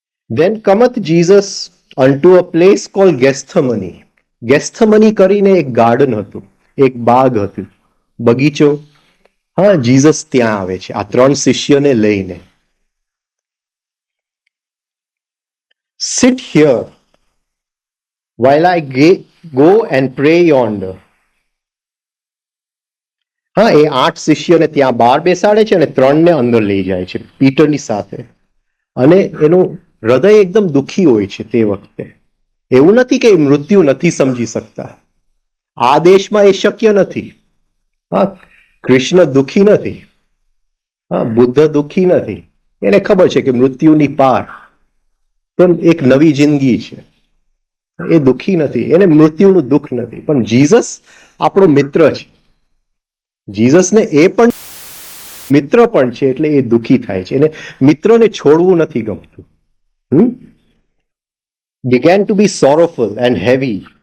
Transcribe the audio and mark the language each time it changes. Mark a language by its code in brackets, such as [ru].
[en] Then cometh Jesus unto a place called Gethsemane. [gu] ગેસ્થમની કરીને એક garden હતું, એક બાગ હતું, બગીચો. જીસસ ત્યાં આવે છે આ 3 શિષ્યને લઈને. [en] Sit here while I go and pray yonder. [gu] એ 8 શિષ્યને ત્યાં બહાર બેસાડે છે અને 3 ને અંદર લઈ જાય છે પીટરની સાથે. અને એનું હૃદય એકદમ દુઃખી હોય છે તે વખતે. એવું નથી કે મૃત્યુ નથી સમજી શકતા, આ દેશમાં એ શક્ય નથી. કૃષ્ણ દુઃખી નથી, બુદ્ધ દુઃખી નથી. એને ખબર છે કે મૃત્યુની પાર તો એક નવી જિંદગી છે. એ દુઃખી નથી, એને મૃત્યુનું દુઃખ નથી. પણ જીસસ આપણો મિત્ર છે. જીસસને એ પણ મિત્ર પણ છે, એટલે એ દુઃખી થાય છે. એને મિત્રને છોડવું નથી ગમતું. [en] began to be sorrowful and heavy.